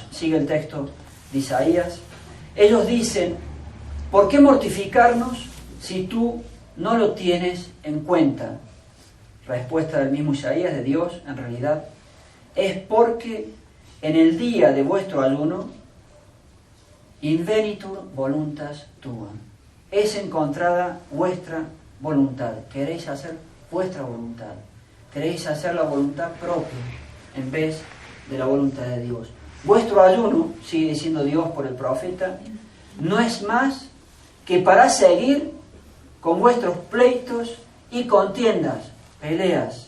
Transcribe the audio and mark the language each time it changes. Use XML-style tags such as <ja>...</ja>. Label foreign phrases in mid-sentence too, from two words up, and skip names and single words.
<es>Sigue el texto de Isaías. Ellos dicen: ¿por qué mortificarnos si tú no lo tienes en cuenta? Respuesta del mismo Isaías, de Dios, en realidad: es porque en el día de vuestro ayuno,</es> <la>invenitur voluntas tua,</la> <es>es encontrada vuestra voluntad. Queréis hacer vuestra voluntad, queréis hacer la voluntad propia en vez de la voluntad de Dios. Vuestro ayuno, sigue diciendo Dios por el profeta, no es más que para seguir con vuestros pleitos y contiendas, peleas.</es>